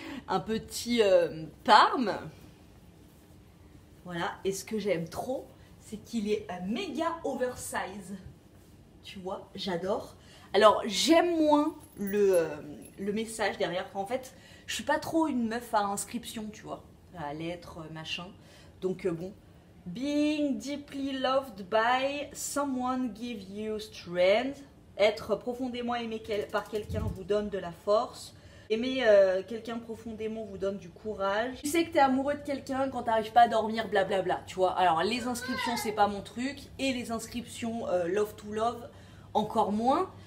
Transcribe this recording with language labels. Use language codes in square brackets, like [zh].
[fr] Un petit Parme. Voilà, et ce que j'aime trop, c'est qu'il est méga oversize. Tu vois, j'adore. Alors, j'aime moins le message derrière. En fait, je suis pas trop une meuf à inscription, tu vois. À lettres, machin. Donc, bon. [en] Being deeply loved by someone give you strength. [fr] Être profondément aimé par quelqu'un vous donne de la force. Aimer quelqu'un profondément vous donne du courage. Tu sais que t'es amoureux de quelqu'un quand t'arrives pas à dormir, blablabla, tu vois. Alors, les inscriptions, c'est pas mon truc. Et les inscriptions [en] love to love, [fr] encore moins.